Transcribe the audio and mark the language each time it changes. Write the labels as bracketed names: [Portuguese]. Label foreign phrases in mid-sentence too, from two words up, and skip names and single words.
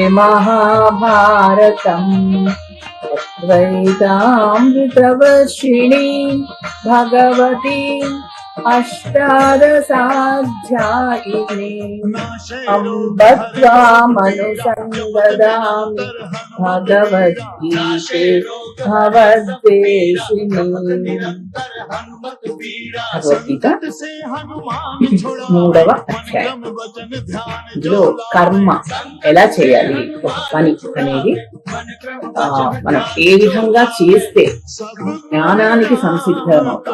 [Sanskrit] महाभारतम् अद्वैतामृतवर्षिणी भगवती अष्टादशाध्यायिनी अम्ब त्वामनुसन्ददामि भगवद्गीते भवद्वेषिणी। [Telugu] భగవద్గీత 3వ అధ్యాయం. ఇందులో కర్మ ఎలా చేయాలి, ఒక పని అనేది మనం ఏ విధంగా చేస్తే జ్ఞానానికి సంసిద్ధం అవుతాం.